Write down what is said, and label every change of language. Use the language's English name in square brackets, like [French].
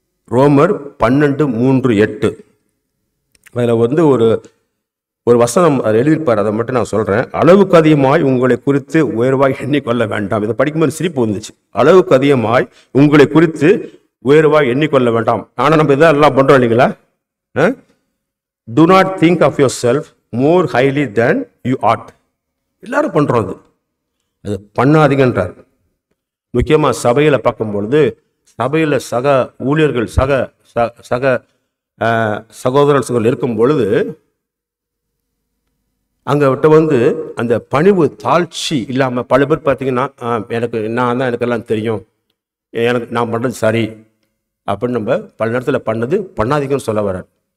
[Tamil] ரோமர் 12:3-8 அதில் வந்து ஒரு வசனம் அதை எழுதியிருப்பார், அதை மட்டும் நான் சொல்கிறேன். அளவுக்கு அதிகமாய் உங்களை குறித்து உயர்வாய் எண்ணிக்கொள்ள வேண்டாம். இதை படிக்கும்போது சிரிப்பு வந்துச்சு. அளவுக்கு அதிகமாய் உங்களை குறித்து உயர்வாய் எண்ணிக்கொள்ள வேண்டாம். ஆனால் நம்ம இதெல்லாம் பண்ணுறோம் இல்லைங்களா? [English] Do not think of yourself more highly than you ought. [Tamil] எல்லாரும் பண்ணுறோம். அது பண்ணாதீங்கன்றார். முக்கியமாக சபையில் பார்க்கும்பொழுது, சபையில் சக ஊழியர்கள், சக சகோதரர்கள் இருக்கும் பொழுது அங்கே விட்டு வந்து அந்த பணிவு தாழ்ச்சி இல்லாமல் பல பேர் பார்த்தீங்கன்னா, எனக்கெல்லாம் தெரியும், நான் பண்ணுறது சரி அப்படின்னு நம்ம பல நேரத்தில் பண்ணாதீங்கன்னு சொல்ல வர்றார்.